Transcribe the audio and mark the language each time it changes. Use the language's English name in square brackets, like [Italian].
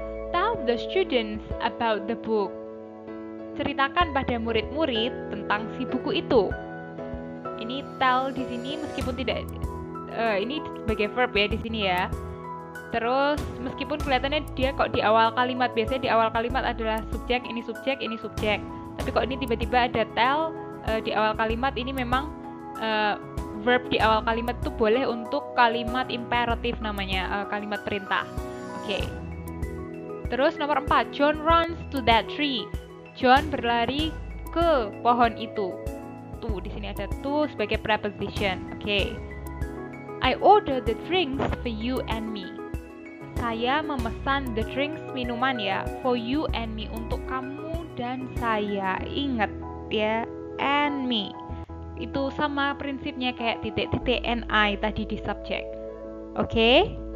[English] Tell the students about the book. [Indonesian] Ceritakan pada murid-murid tentang si buku itu. Ini tell di sini meskipun tidak ini sebagai verb ya di sini ya. Terus meskipun kelihatannya dia kok di awal kalimat, biasanya di awal kalimat adalah subjek, ini subjek, ini subjek. Tapi kok ini tiba-tiba ada tell di awal kalimat, ini memang verb di awal kalimat itu boleh untuk kalimat imperatif namanya, kalimat perintah. Oke. Terus nomor 4, [English] John runs to that tree. [Indonesian] John berlari ke pohon itu. Tuh, di sini ada to sebagai preposition. Oke. [English] I order the drinks for you and me. [Indonesian] Saya memesan [English] the drinks, [Indonesian] minuman ya, [English] for you and me, [Indonesian] untuk kamu dan saya. Ingat ya, [English] and me. [Indonesian] Itu sama prinsipnya kayak titik-titik NI tadi di subjek. Oke?